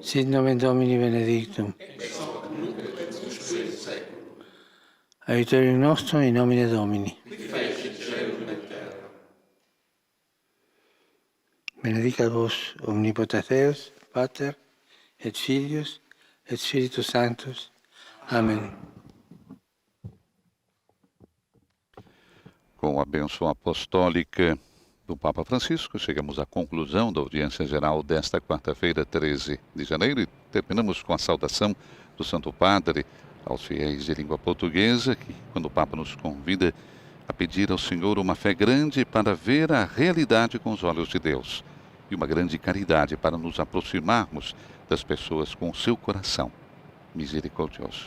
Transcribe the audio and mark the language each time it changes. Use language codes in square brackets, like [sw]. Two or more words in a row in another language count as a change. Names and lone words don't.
[la] Sit nomen Domini benedictum. Ex hoc nunc et usque in saeculum. Aiuterium nostrum in nomine Domini. Qui fecit caelum et terra. Benedicat vos omnipotens Deus, Pater, et Filius, et Spiritus Sanctus. [pt] Amém. Com a bênção apostólica do Papa Francisco, chegamos à conclusão da audiência geral desta quarta-feira, 13 de janeiro, e terminamos com a saudação do Santo Padre aos fiéis de língua portuguesa, que, quando o Papa nos convida a pedir ao Senhor uma fé grande para ver a realidade com os olhos de Deus, e uma grande caridade para nos aproximarmos das pessoas com o seu coração misericordioso.